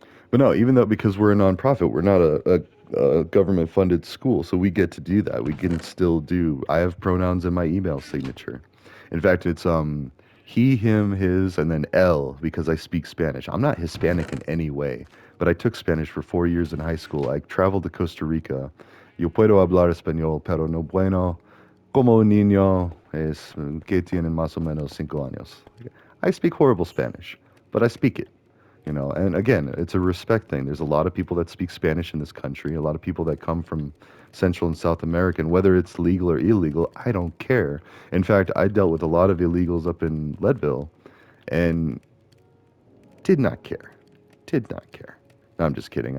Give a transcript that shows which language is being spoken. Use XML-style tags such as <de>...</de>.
<en>But no, even though because we're a nonprofit, we're not a government funded school, so we get to do that. We can still do. I have pronouns in my email signature. In fact, it's he, him, his, and then L because I speak Spanish. I'm not Hispanic in any way, but I took Spanish for 4 years in high school. I traveled to Costa Rica.</en> <es>Yo puedo hablar español, pero no bueno como un niño es que tienen más o menos 5 años.</es> <en>I speak horrible Spanish, but I speak it. And again, it's a respect thing. There's a lot of people that speak Spanish in this country, a lot of people that come from Central and South America, and whether it's legal or illegal, I don't care. In fact, I dealt with a lot of illegals up in Leadville and did not care. Did not care. No, I'm just kidding.</en>